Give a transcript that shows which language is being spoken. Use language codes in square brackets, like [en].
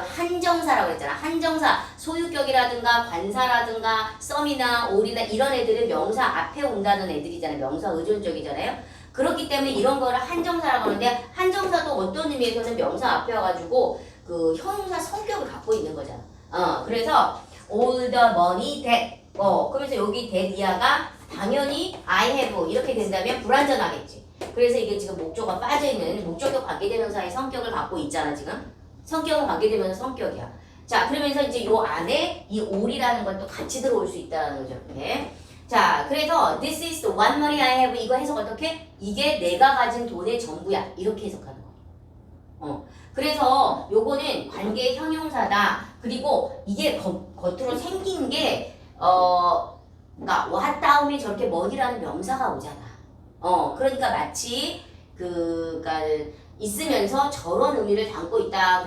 [ko] 한정사라고 했잖아. 한정사, 소유격이라든가 관사라든가 썸이나 all이나 이런 애들은 명사 앞에 온다는 애들이잖아요. 명사 의존적이잖아요. 그렇기 때문에 이런 거를 한정사라고 하는데, 한정사도 어떤 의미에서는 명사 앞에 와가지고 그 형용사 성격을 갖고 있는 거잖아. 그래서 [en] all the money that. [ko] 그러면서 여기 that 이하가 당연히 I have 이렇게 된다면 불완전하겠지. 그래서 이게 지금 목조가 빠져있는 목적격 관계대명사의 성격을 갖고 있잖아, 지금. 성격은 관계대명사 성격이야. 자, 그러면서 이제 요 안에 이 all이라는 것도 같이 들어올 수 있다는 거죠. 이렇게. 자, 그래서 [en] this is the one money I have [ko] 이거 해석 어떻게? 이게 내가 가진 돈의 전부야. 이렇게 해석하는 거. 그래서 요거는 관계 형용사다. 그리고 이게 겉으로 생긴 게 그러니까 what 다음에 저렇게 money라는 명사가 오잖아. 그러니까 마치 그니까 있으면서 저런 의미를 담고 있다.